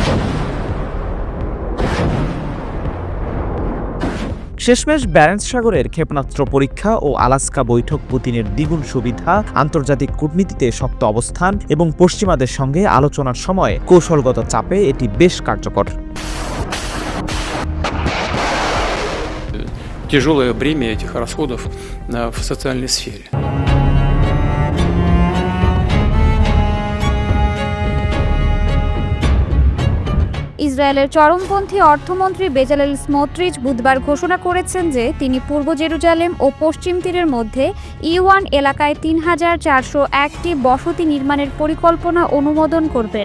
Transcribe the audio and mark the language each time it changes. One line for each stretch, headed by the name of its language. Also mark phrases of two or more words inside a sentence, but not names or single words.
Bangla: শেষমেশ ব্যারেন্টস সাগরের ক্ষেপণাস্ত্র পরীক্ষা ও আলাস্কা বৈঠক পুতিনের দ্বিগুণ সুবিধা, আন্তর্জাতিক কূটনীতিতে শক্ত অবস্থান এবং পশ্চিমাদের সঙ্গে আলোচনার সময় কৌশলগত চাপে এটি বেশ কার্যকর।
Russian: Тяжелое бремя этих расходов в социальной сфере.
Bangla: ইসরায়েলের চরমপন্থী অর্থমন্ত্রী বেজালেল স্মোট্রিচ বুধবার ঘোষণা করেছেন যে তিনি পূর্ব জেরুজালেম ও পশ্চিম তীরের মধ্যে E1 এলাকায় ৩,৪০১টি বসতি নির্মাণের পরিকল্পনা অনুমোদন করবেন।